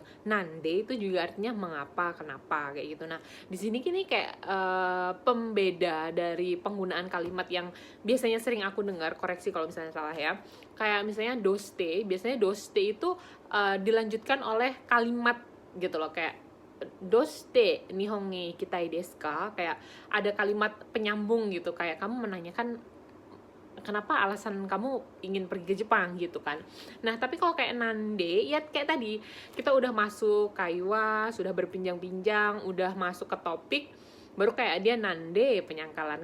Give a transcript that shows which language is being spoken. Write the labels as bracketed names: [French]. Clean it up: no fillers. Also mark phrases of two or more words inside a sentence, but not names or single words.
[Indonesian] Nande itu juga artinya mengapa, kenapa kayak gitu. Nah, di sini kini kayak pembeda dari penggunaan kalimat yang biasanya sering aku dengar, koreksi kalau misalnya salah ya. Kayak misalnya biasanya doste itu dilanjutkan oleh kalimat gitu loh, kayak [Japanese] どうして日本に行きたいですか? [Indonesian] Kayak ada kalimat penyambung gitu, kayak kamu menanyakan kenapa alasan kamu ingin pergi ke Jepang gitu kan. Nah tapi kalau kayak nande ya kayak tadi kita udah masuk kaiwa, sudah berpinjang-pinjang, udah masuk ke topik, baru kayak dia nande penyangkalan.